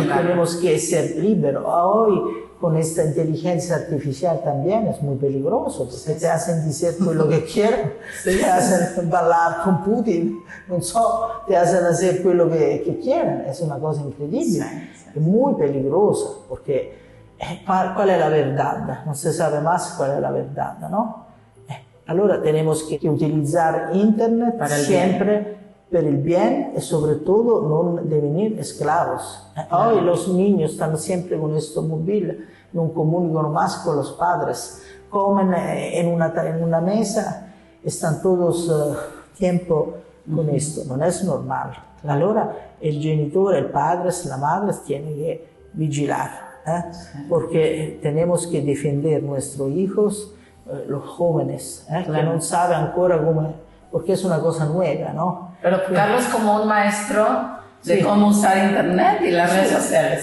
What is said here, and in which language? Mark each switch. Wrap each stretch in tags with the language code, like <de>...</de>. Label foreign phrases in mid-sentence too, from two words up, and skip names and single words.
<es>que tenemos que ser libres. Hoy con esta inteligencia artificial también es muy peligroso, porque te hacen decir lo que quieren, te hacen bailar con Putin, no sé, te hacen hacer lo que quieren. Es una cosa increíble, es muy peligrosa, porque ¿cuál es la verdad? No se sabe más cuál es la verdad, ¿no? Allora tenemos que utilizar internet siempre</es> <it>per il</it> <es>bien</es> <it>e soprattutto non divenire</it> <es>esclavos. Hoy los niños están siempre con esto móvil,</es> <it>non comunicano</it> <es>más con los padres, comen en una mesa, están todos tiempo con esto,</es> <it>non è normal. Allora il genitore, il padre,</it> <es>la madre tiene que vigilar, porque tenemos que defender nuestros hijos, los jóvenes, que no saben ancora cómo, porque es una cosa nueva, ¿no? Pero Carlos como un maestro de cómo usar internet y las redes sociales.</es>